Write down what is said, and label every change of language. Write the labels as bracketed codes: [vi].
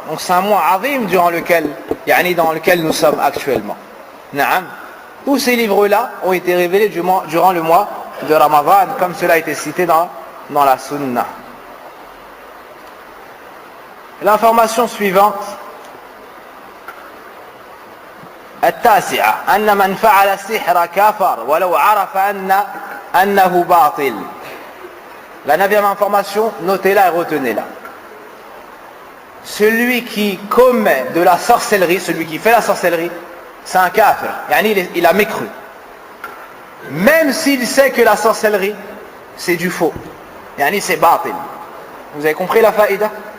[fr] Donc c'est un mois azim dans lequel nous sommes actuellement. Naam. Tous ces livres-là ont été révélés durant le mois de Ramadan, comme cela a été cité dans la Sunna. L'information suivante. [ar] التاسعة أن من فعل السحر كافر ولو عرف أنه باطل. [fr] La neuvième information, notez-la et retenez-la. Celui qui commet de la sorcellerie, celui qui fait la sorcellerie, c'est un kafir. Il a mécru. Même s'il sait que la sorcellerie, c'est du faux. C'est batil. Vous avez compris la faïda?